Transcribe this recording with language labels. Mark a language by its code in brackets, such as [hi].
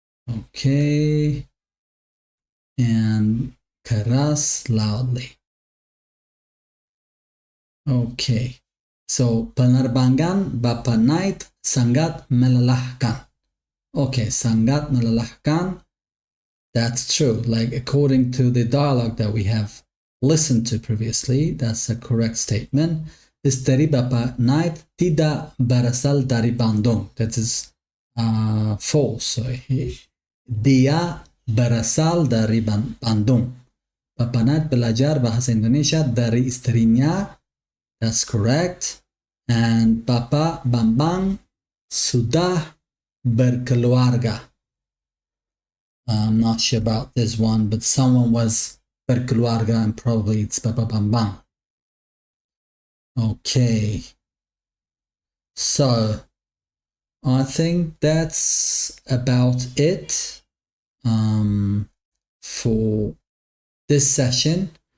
[en] Okay. And keras, loudly. Okay. [id] So, penerbangan Bapak Knight sangat melelahkan. [en] Okay, [id] sangat melelahkan. [en] That's true. Like according to the dialogue that we have listened to previously, that's a correct statement. [id] Istri Bapak Knight tidak berasal dari Bandung. [en] That is false. So, [id] dia berasal dari Bandung. Bapak Knight belajar bahasa Indonesia dari istrinya. [en] That's correct. And [id] Bapak Bambang sudah berkeluarga. [en] I'm not sure about this one, but someone was berkeluarga and probably it's Bapak Bambang. Okay. So, I think that's about it for this session.